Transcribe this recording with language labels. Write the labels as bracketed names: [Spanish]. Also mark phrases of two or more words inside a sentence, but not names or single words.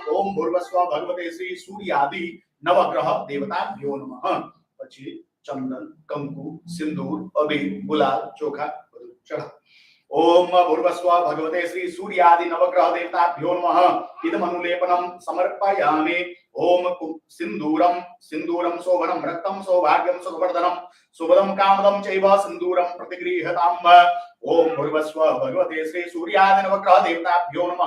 [Sanskrit] ओम भूर्भुवस्सुवः भगवते श्री सूर्यादि नवग्रह देवताभ्यो नमः। [Gujarati] પછી ચંદન કંકુ સિંદૂર અબીર ગુલાલ ચોખા બધું ચઢા। [Sanskrit] ओम भूर्भुवस्सुवः भगवते श्री सूर्यादि नवग्रह देवताभ्यो नमः। इदमनुलेपनं समर्पयामि। ओम सिंदूरं सिंदूरं शोभनं रक्तं सौभाग्यं सुखवर्धनं सुभदं कामदं चैव सिंदूरं प्रतिगृह्यताम्। ओम भूर्भुवस्सुवः भगवते श्री सूर्यादि नवग्रह देवताभ्यो नमः।